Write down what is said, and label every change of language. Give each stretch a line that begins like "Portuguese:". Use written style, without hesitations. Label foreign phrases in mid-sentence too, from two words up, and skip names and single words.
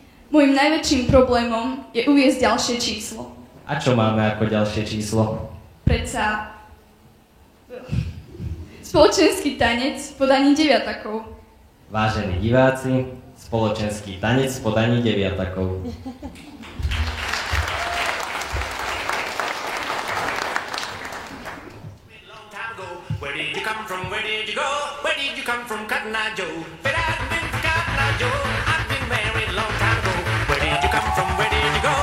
Slovak: Môjim najväčším problémom je uviesť ďalšie číslo. A čo máme ako ďalšie číslo? Predsa spoločenský tanec v podaní deviatakov. Vážení diváci, spoločenský tanec v podaní deviatakov.
English: Where did you come from? Where did you go? Where did you come from, Cotton Eye Joe? But I've been Cotton Eye Joe. I've been married a long time ago. Where did you come from? Where did you go?